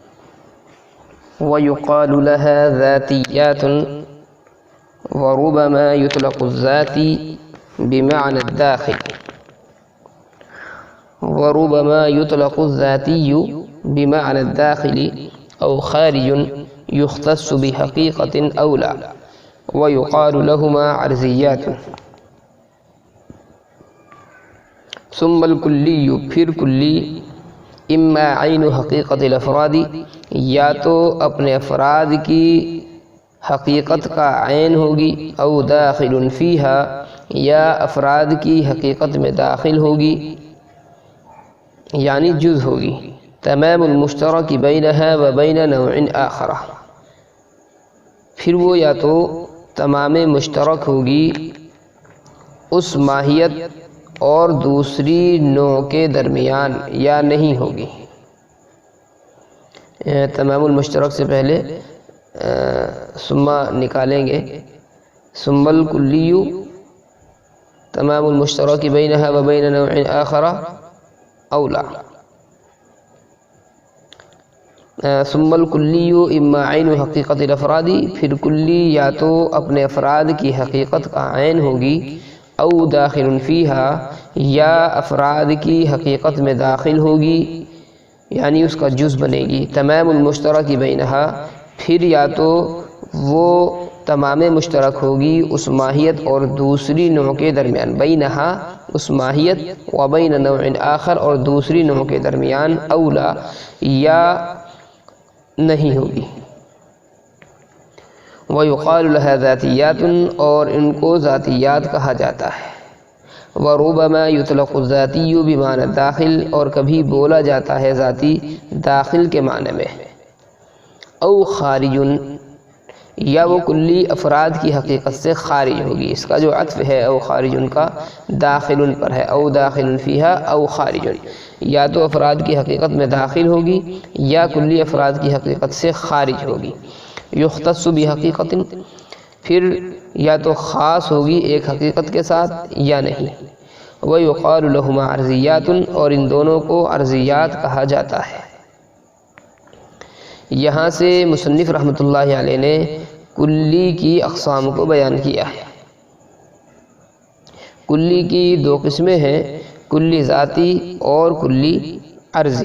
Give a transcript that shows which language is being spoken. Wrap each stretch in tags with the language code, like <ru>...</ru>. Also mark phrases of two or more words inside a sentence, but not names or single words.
<ar>ويقال لها ذاتيات، وربما يطلق الذاتي بمعنى الداخل، وربما يطلق الذاتي بمعنى الداخل أو خارج يختص بحقيقة أو لا، ويقال لهما عرضيات. ثم الكلی،</ar> <ur>پھر کلی،</ur> <ar>اما عین حقیقت الافراد،</ar> <ur>یا تو اپنے افراد کی حقیقت کا عین ہوگی،</ur> <ar>او داخل فیہا،</ar> <ur>یا افراد کی حقیقت میں داخل ہوگی یعنی جز ہوگی،</ur> <ar>تمام المشترک بینہا و بین نوع آخر،</ar> <ur>پھر وہ یا تو تمام مشترک ہوگی اس ماہیت اور دوسری نوع کے درمیان، یا نہیں ہوگی۔</ur> <ar>تمام المشترک</ar> <ur>سے پہلے ثم نکالیں گے،</ur> <ar>ثم الکلی تمام المشترک بینہا و بین نوع آخر او لا، ثم الکلی اما عین حقیقت الافراد،</ar> <ur>پھر کلی یا تو اپنے افراد کی حقیقت کا عین ہوگی، او</ur> <ar>داخل فیہا،</ar> <ur>یا افراد کی حقیقت میں داخل ہوگی یعنی اس کا جز بنے گی،</ur> <ar>تمام المشترک بینہا،</ar> <ur>پھر یا تو وہ تمام مشترک ہوگی اس ماہیت اور دوسری نوع کے درمیان، بینہا اس ماہیت،</ur> <ar>و بین نوع آخر</ar> <ur>اور دوسری نوع کے درمیان، اولا یا نہیں ہوگی۔</ur> <ar>وَيُقَالُ لَهَا ذَاتِيَّاتٌ،</ar> <ur>اور ان کو ذاتیات کہا جاتا ہے۔</ur> <ar>وَرُبَمَا يُطْلَقُ الذَّاتِيُّ بِمَعنَى الدَّاخِلِ،</ar> <ur>اور کبھی بولا جاتا ہے ذاتی داخل کے معنی میں،</ur> <ar>او خارج،</ar> <ur>یا وہ کلی افراد کی حقیقت سے خارج ہوگی، اس کا جو عطف ہے</ur> <ar>او خارج</ar> <ur>کا داخل پر ہے،</ur> <ar>او داخل فیہا او خارج،</ar> <ur>یا تو افراد کی حقیقت میں داخل ہوگی یا کلی افراد کی حقیقت سے خارج ہوگی،</ur> <ar>یختص بحقیقت،</ar> <ur>پھر یا تو خاص ہوگی ایک حقیقت کے ساتھ یا نہیں،</ur> <ar>وَيُقَالُ لَهُمَا عَرْضِيَّاتٌ،</ar> <ur>اور ان دونوں کو عرضیات کہا جاتا ہے۔ یہاں سے مصنف</ur> <ar>رحمۃ اللہ علیہ</ar> <ur>نے کلی کی اقسام کو بیان کیا ہے۔ کلی کی دو قسمیں ہیں، کلی ذاتی اور کلی عرضی۔</ur>